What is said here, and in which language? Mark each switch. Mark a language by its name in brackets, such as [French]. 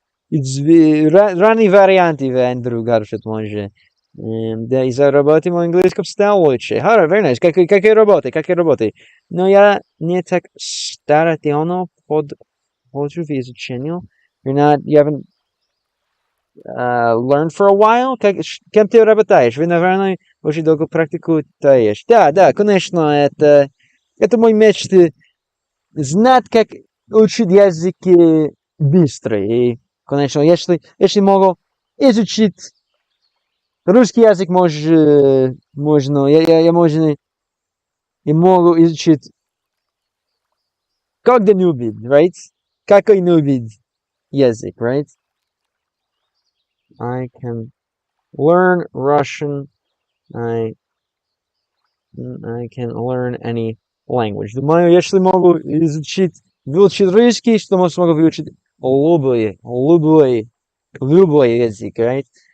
[Russian] Ранние варианты Андрю Гаршет може. Да, из-за работы мой английский стал лучше. [English] Very nice. [Russian] Какие работы? Но я не так старательно подхожу в изучению. [English] You haven't learned for a while? [Russian] Кем ты работаешь? Вы, наверное, очень долго практикуешь. Да, конечно, это мой мечта. Знать, как учить языки быстро. И, конечно, если могу изучить русский язык, можно. Я могу изучить когда-нибудь, [English] right? [Russian] Какой-нибудь язык, [English] right? I can learn Russian. I can learn any language. [Russian] Думаю, если могу выучить русский, что смогу выучить любой язык, [English] right?